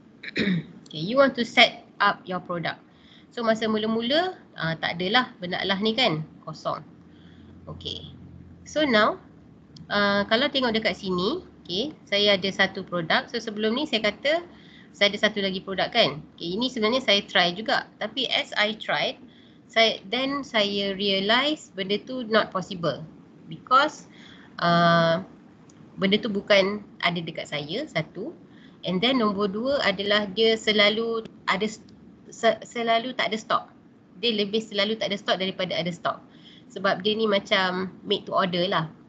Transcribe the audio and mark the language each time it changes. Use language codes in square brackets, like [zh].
[en] Okay, you want to set up your product. [ms] So masa mula-mula tak adalah benaklah ni kan, kosong. Okay, so now kalau tengok dekat sini, okay, saya ada satu produk. So sebelum ni saya kata saya ada satu lagi produk kan. Okay, ini sebenarnya saya try juga. Tapi as I tried, saya realise benda tu not possible. Because benda tu bukan ada dekat saya, satu. And then nombor dua adalah dia selalu tak ada stok. Dia lebih selalu tak ada stok daripada ada stok. Sebab dia ni macam made to order lah.